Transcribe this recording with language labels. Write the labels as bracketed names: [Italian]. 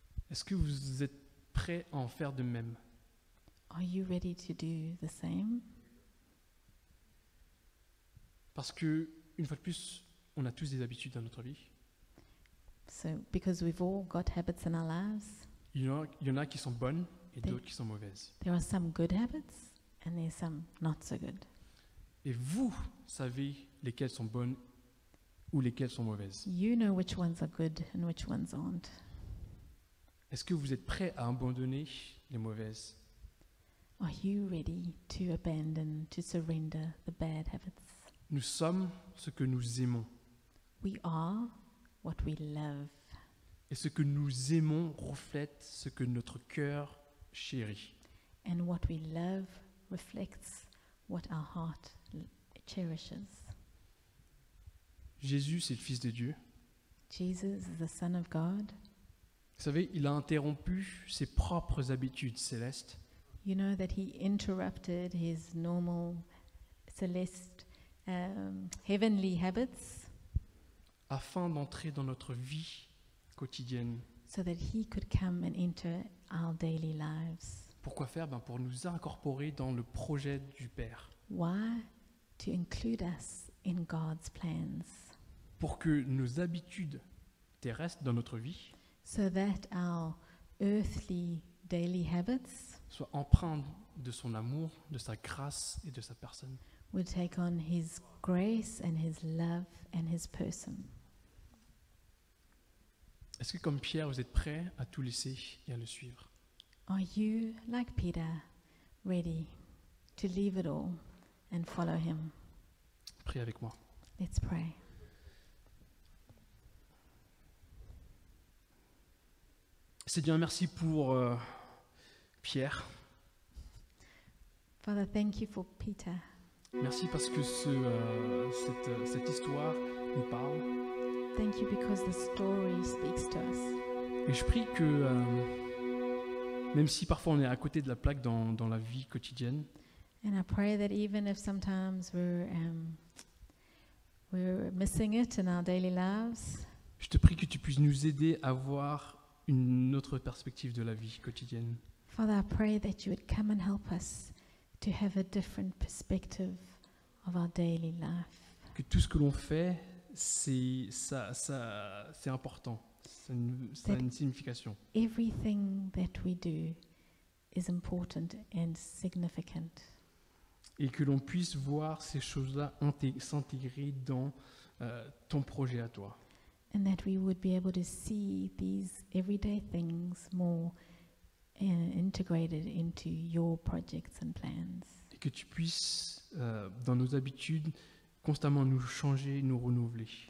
[French] Est-ce que vous êtes prêts à en faire de même? [English] Are you ready to do the same? [French] Parce que, une fois de plus, on a tous des habitudes dans notre vie. [English] So, because we've all got habits in our lives, [French] Il y en a qui sont bonnes et Des- d'autres qui sont mauvaises. [English] there are some good habits and there's some not so good. [French] Et vous savez lesquelles sont bonnes ou lesquelles sont mauvaises. [English] You know which ones are good and which ones aren't. [French] Est-ce que vous êtes prêts à abandonner les mauvaises? [English] Are you ready to abandon, to surrender the bad habits? [French] Nous sommes ce que nous aimons. [English] We are what we love, [French] Et ce que nous aimons reflète ce que notre cœur chérit. [English] and what we love reflects what our heart cherishes. [French] Jésus, c'est le Fils de Dieu. [English] Jesus is the Son of God. [French] Vous savez, il a interrompu ses propres habitudes célestes [English] You know that he interrupted his normal celeste, heavenly habits [French] afin d'entrer dans notre vie quotidienne. [English] so that he could come and enter our daily lives. [French] Pourquoi faire? Pour nous incorporer dans le projet du Père. [English] Why? To include us in God's plans, [French] Pour que nos habitudes terrestres dans notre vie [English] so that our earthly daily habits [French] soient empreintes de son amour, de sa grâce et de sa personne. [English] would take on his grace and his love and his person. [French] Est-ce que comme Pierre, vous êtes prêts à tout laisser et à le suivre? [English] Are you, like Peter, ready to leave it all and follow him? [French] Priez avec moi. [English] Let's pray. [French] Seigneur, merci pour Pierre. [English] Father, thank you for Peter. [French] Merci parce que cette histoire nous parle. [English] Thank you because the story speaks to us. [French] Et je prie que, même si parfois on est à côté de la plaque dans la vie quotidienne, [English] And I pray that even if sometimes we're missing it in our daily lives, [French] je te prie que tu puisses nous aider à voir une autre perspective de la vie quotidienne. [English] Father, I pray that you would come and help us to have a different perspective of our daily life. [French] Que tout ce que l'on fait, c'est important. Ça a une signification. [English] Everything that we do is important and significant. [French] Et que l'on puisse voir ces choses-là s'intégrer dans ton projet à toi. [English] And that we would be able to see these everyday things more integrated into your projects and plans. [French] Et que tu puisses, dans nos habitudes, constamment nous changer, nous renouveler.